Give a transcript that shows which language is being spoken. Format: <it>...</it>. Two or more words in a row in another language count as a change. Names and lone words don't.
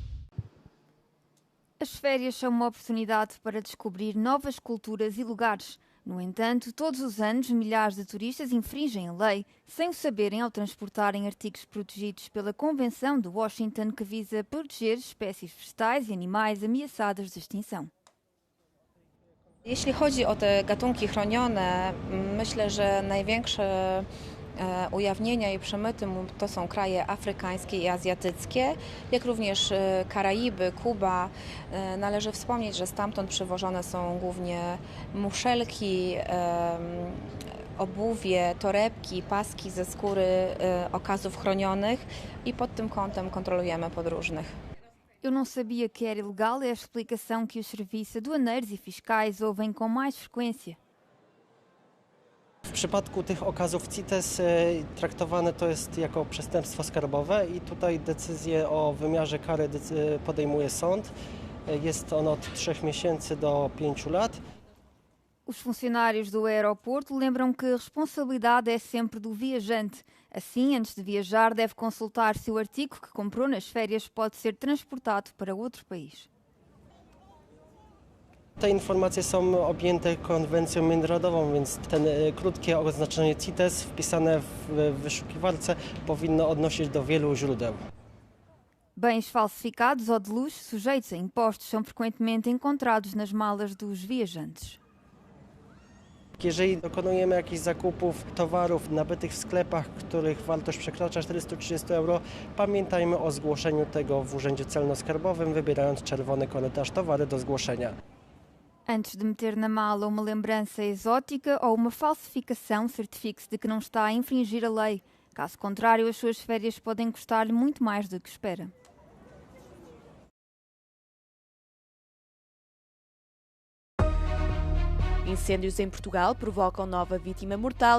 <pt>As férias são uma oportunidade para descobrir novas culturas e lugares. No entanto, todos os anos, milhares de turistas infringem a lei, sem o saberem ao transportarem artigos protegidos pela Convenção de Washington que visa proteger espécies vegetais e animais ameaçadas de extinção.</pt> <pl>Jeśli chodzi o te gatunki chronione, myślę, że największe ujawnienia i przemyty to są kraje afrykańskie i azjatyckie, jak również Karaiby, Kuba. Należy wspomnieć, że stamtąd przywożone są głównie muszelki, obuwie, torebki, paski ze skóry okazów chronionych i pod tym kątem kontrolujemy podróżnych.</pl> <pt>Eu não sabia que era ilegal, é a explicação que os serviços aduaneiros e fiscais ouvem com mais frequência.</pt> <pl>W przypadku tych okazów CITES traktowane to jest jako przestępstwo skarbowe i tutaj decyzję o wymiarze kary podejmuje sąd. Jest on od 3 miesięcy do 5 lat.</pl> <pt>Os funcionários do aeroporto lembram que a responsabilidade é sempre do viajante. Assim, antes de viajar, deve consultar se o artigo que comprou nas férias pode ser transportado para outro país.</pt> <pl>Te informacje są objęte konwencją międzynarodową, więc ten krótkie oznaczenie CITES wpisane w wyszukiwarce powinno odnosić do wielu źródeł.</pl> <pt>Bens falsificados ou de luxo sujeitos a impostos são frequentemente encontrados nas malas dos viajantes.</pt> <pl>Jeżeli dokonujemy jakichś zakupów towarów nabytych w sklepach, których wartość przekracza 430 euro, pamiętajmy o zgłoszeniu tego w Urzędzie Celno-Skarbowym, wybierając czerwony korytarz towary do zgłoszenia.</pl> <pt>Antes de meter na mala uma lembrança exótica ou uma falsificação, certifique-se de que não está a infringir a lei. Caso contrário, as suas férias podem custar-lhe muito mais do que espera. Incêndios em Portugal provocam nova vítima mortal.</pt>